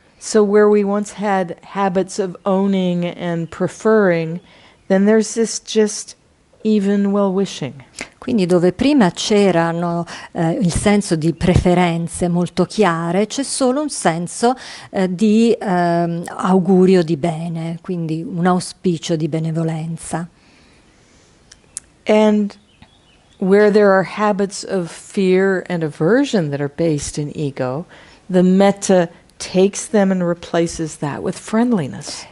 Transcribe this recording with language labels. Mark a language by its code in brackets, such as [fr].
[en] So where we once had habits of owning and preferring, then there's this just even well-wishing. [it] Quindi dove prima c'erano il senso di preferenze molto chiare, c'è solo un senso di augurio di bene, quindi un auspicio di benevolenza. [en] And where there are habits of fear and aversion that are based in ego, the metta takes them and replaces that with friendliness.